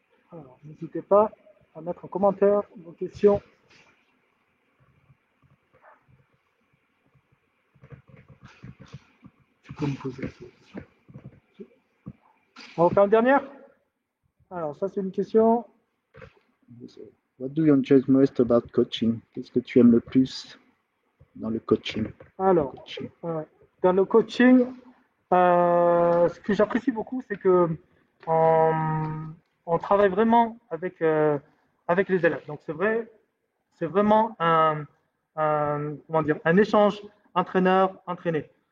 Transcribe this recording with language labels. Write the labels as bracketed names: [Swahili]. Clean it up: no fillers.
[French] Alors, n'hésitez pas à mettre en commentaire vos questions. Tu peux me poser la question. On va faire une dernière? Alors, ça, c'est une question. [English] So, what do you enjoy most about coaching? [French] Qu'est-ce que tu aimes le plus dans le coaching? Alors, dans le coaching, ce que j'apprécie beaucoup, c'est que on travaille vraiment avec les élèves. Donc, c'est vraiment comment dire, un échange entraîneur-entraîné.